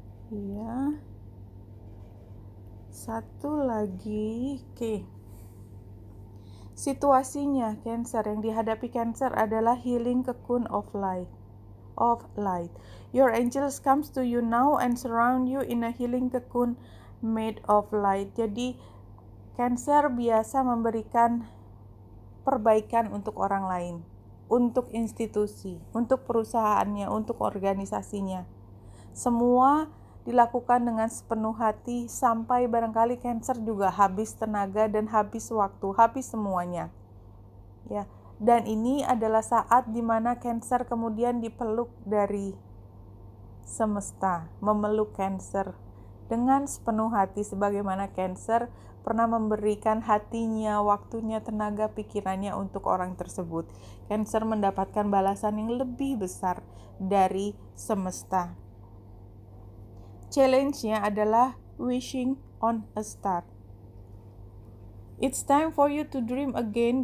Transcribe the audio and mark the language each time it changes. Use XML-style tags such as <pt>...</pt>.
<id>Ya. Satu lagi, oke. Situasinya Cancer yang dihadapi Cancer adalah healing cocoon of light.</id> <en>Your angels comes to you now and surround you in a healing cocoon made of light.</en> <id>Jadi Cancer biasa memberikan perbaikan untuk orang lain, untuk institusi, untuk perusahaannya, untuk organisasinya. Semua dilakukan dengan sepenuh hati sampai barangkali Cancer juga habis tenaga dan habis waktu, habis semuanya. Ya, dan ini adalah saat di mana Cancer kemudian dipeluk dari semesta, memeluk Cancer. dengan sepenuh hati sebagaimana Cancer pernah memberikan hatinya, waktunya, tenaga, pikirannya untuk orang tersebut. Cancer mendapatkan balasan yang lebih besar dari semesta. Challenge-nya adalah wishing on a star.</id> <en>It's time for you to dream again.</en>